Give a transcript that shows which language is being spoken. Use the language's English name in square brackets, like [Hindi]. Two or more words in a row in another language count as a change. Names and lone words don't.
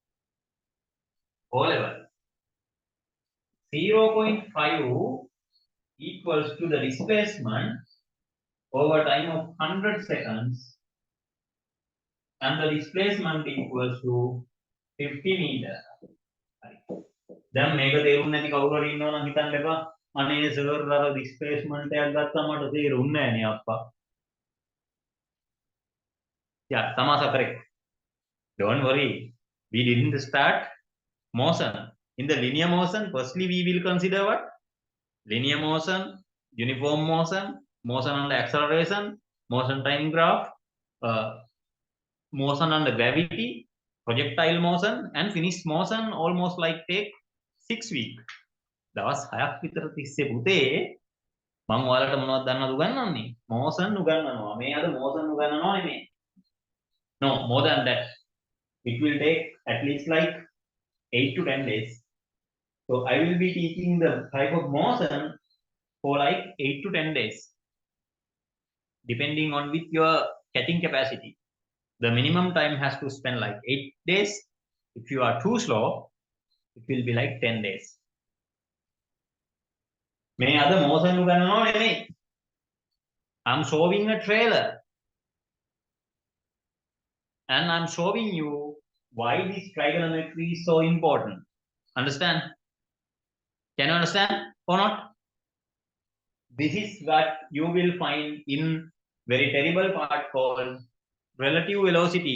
[English] 0.5 equals to the displacement over time of 100 seconds, and the displacement equals to 50 meter. [Sinhala] දැන් මේක තේරුම් නැති කවුරු හරි ඉන්නවා නම් හිතන්න එපා අනේ සර් අර displacement එකක් ගත්තා මට තේරුන්නේ නැහැ නේ අප්පා. [English] Yeah, Tamasa correct. Don't worry. We didn't start motion. In the linear motion, firstly we will consider what? Linear motion, uniform motion, motion under acceleration, motion time graph, motion under gravity, projectile motion, and finished motion almost like take 6 weeks. [Sinhala] දවස් 6ක් විතර තිස්සේ පුතේ මම ඔයාලට මොනවද දන්නවද උගන්වන්නේ? motion උගන්වනවා. මේ අද motion උගන්වනවා නෙමෙයි. [English] No, more than that. It will take at least like 8 to 10 days. So I will be teaching the type of motion for like 8 to 10 days, depending on with your catching capacity. The minimum time has to spend like 8 days. If you are too slow, it will be like 10 days. [Sinhala] මේ අද motion උගන්වනවා නෙමෙයි. [English] I'm showing a trailer. And I'm showing you why this trigonometry is so important. Understand? Can you understand or not? This is what you will find in very terrible part called relative velocity.